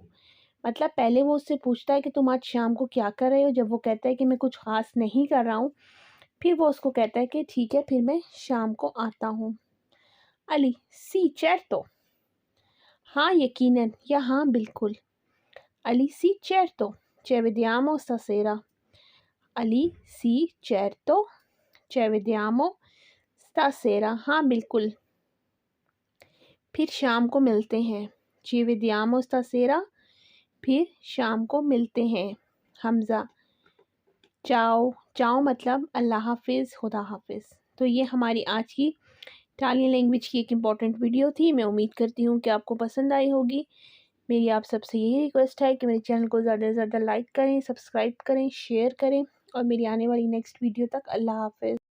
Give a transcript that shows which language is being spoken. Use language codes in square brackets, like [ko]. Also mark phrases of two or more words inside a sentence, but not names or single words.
[hi] मतलब पहले वो उससे पूछता है कि तुम आज शाम को क्या कर रहे हो। जब वो कहता है कि मैं कुछ ख़ास नहीं कर रहा हूँ, फिर वो उसको कहता है कि ठीक है, फिर मैं शाम को आता हूँ। अली, [it] sì certo, [hi] हाँ यकीनन या हाँ बिल्कुल। [it] अली, सी certo, ci vediamo stasera, अली, सी certo, ci vediamo stasera, [hi] हाँ बिल्कुल, फिर शाम को मिलते हैं। [it] ci vediamo stasera, [hi] फिर शाम को मिलते हैं। हमज़ा, चाओ, चाओ मतलब अल्लाह हाफ़िज़, खुदा हाफ़िज़। तो ये हमारी आज की [en] Italian language [hi] की एक [en] important video [hi] थी। मैं उम्मीद करती हूँ कि आपको पसंद आई होगी। मेरी आप सबसे यही रिक्वेस्ट है कि मेरे चैनल को ज़्यादा से ज़्यादा लाइक करें, सब्सक्राइब करें, शेयर करें और मेरी आने वाली [en] next video [hi] तक अल्लाह हाफ़िज़।